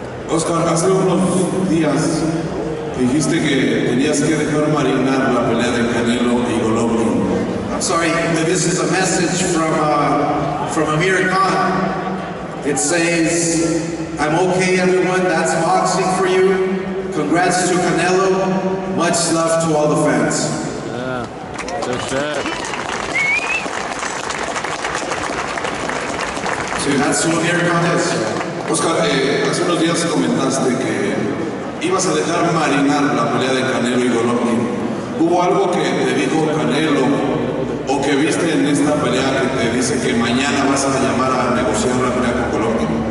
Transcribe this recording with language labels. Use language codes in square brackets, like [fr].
[es] Oscar, hace unos días dijiste que tenías que dejar marinar la pelea de Canelo y Golovkin. [en] I'm sorry, this is a message from Amir Khan. It says, I'm okay everyone, that's boxing for you. Congrats to Canelo. Much love to all the fans. Yeah, that's it. So that's who Amir Khan is. [es] Oscar, hace unos días comentaste que ibas a dejar marinar la pelea de Canelo y Golovkin. ¿Hubo algo que te dijo Canelo o que viste en esta pelea que te dice que mañana vas a llamar a negociar la pelea con Golovkin?